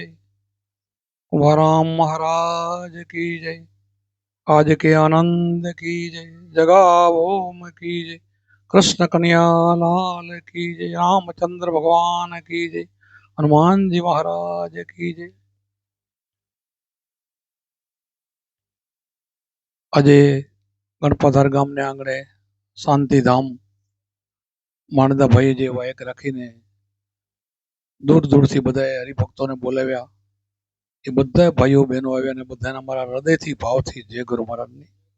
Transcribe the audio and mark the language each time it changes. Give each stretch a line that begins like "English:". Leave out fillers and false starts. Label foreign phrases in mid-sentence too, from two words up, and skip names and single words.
Hindi: कुमाराम महाराज की जय। आज के आनंद की जय। जगावोम की जय। कृष्ण कन्हैया लाल की जय। रामचंद्र भगवान की जय। हनुमान जी महाराज की जय।
Gujarati: આજે ગણપતર ગામને આંગણે શાંતિધામ માણદાભાઈએ જે વાયક રાખીને દૂર દૂરથી બધાએ હરિભક્તોને બોલાવ્યા, એ બધા ભાઈઓ બહેનો આવ્યા અને બધાના મારા હૃદયથી ભાવથી જય ગુરુ મહારાજની.